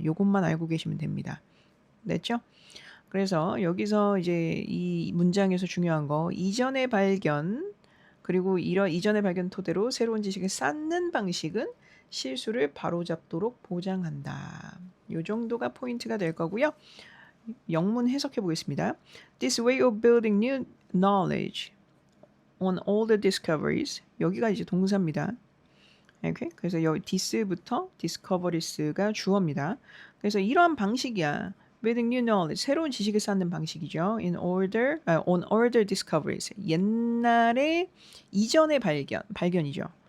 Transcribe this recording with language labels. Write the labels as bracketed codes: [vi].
[ko] 요것만 알고 계시면 됩니다. 됐죠? 그래서 여기서 이제 이 문장에서 중요한 거, 이전의 발견, 그리고 이런 이전의 발견 토대로 새로운 지식을 쌓는 방식은 실수를 바로잡도록 보장한다. 요 정도가 포인트가 될 거고요. 영문 해석해 보겠습니다. [en] This way of building new knowledge on all the discoveries. [ko] 여기가 이제 동사입니다. 이렇게. 그래서 여기 this부터 discoveriers가 주어입니다. 그래서 이러한 방식이야. [en] Building new knowledge, [ko] 새로운 지식을 쌓는 방식이죠. [en] On older discoveries, [ko] 옛날에 이전의 발견이죠.